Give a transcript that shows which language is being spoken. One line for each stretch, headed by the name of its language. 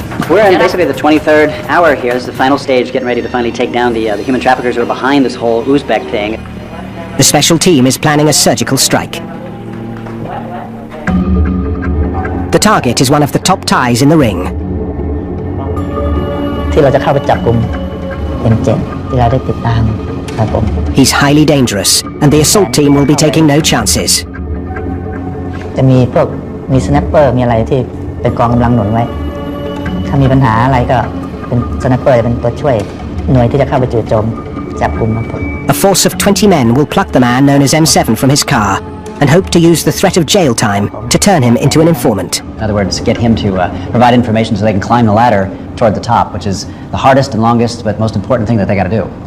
English: We're in basically the 23rd hour here. This is the final stage, getting ready to finally take down the human traffickers who are behind this whole Uzbek thing. The special team is planning a surgical strike. The target is one of the top ties in the ring.
Thai: ที่เราจะเข้าไปจับกุม M7 ที่เราได้ติดตามครับผม
English: He's highly dangerous, and the assault team will be taking no chances.
Thai: จะมีพวกมีสแนปเปอร์มีอะไรที่เป็นกองกำลังหนุนไว้ถ้ามีปัญหาอะไรก็เป็นสแนปเปอร์เป็นตัวช่วยหน่วยที่จะเข้าไปจู่โจมจับกุมครับผม
English: A force of 20 men will pluck the man known as M7 from his car and hope to use the threat of jail time to turn him into an informant. In other words, get him to provide information so they can climb the ladder toward the top, which is the hardest and longest but most important thing that they got to do.